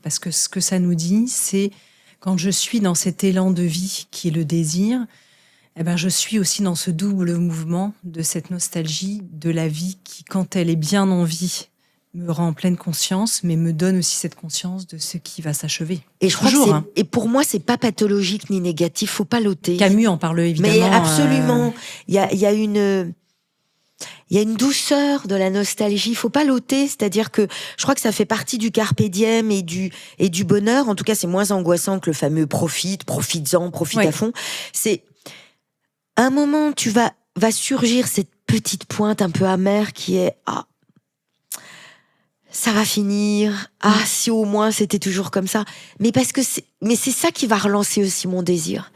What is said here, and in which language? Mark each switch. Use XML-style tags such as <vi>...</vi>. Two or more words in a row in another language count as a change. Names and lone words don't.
<fr>Parce que ce que ça nous dit, c'est quand je suis dans cet élan de vie qui est le désir, je suis aussi dans ce double mouvement de cette nostalgie de la vie qui, quand elle est bien en vie, me rend en pleine conscience, mais me donne aussi cette conscience de ce qui va s'achever. Et je crois Toujours, et pour moi, c'est pas pathologique ni négatif. Faut pas l'ôter. Camus en parle évidemment. Mais absolument. Il y a une douceur de la nostalgie. Faut pas l'ôter. C'est-à-dire que je crois que ça fait partie du</fr> <la>carpe diem</la> <fr>et du bonheur. En tout cas, c'est moins angoissant que le fameux profites-en, profite à fond. C'est, à un moment, va surgir cette petite pointe un peu amère qui est, ça va finir. Si au moins c'était toujours comme ça. Mais c'est ça qui va relancer aussi mon désir.</fr>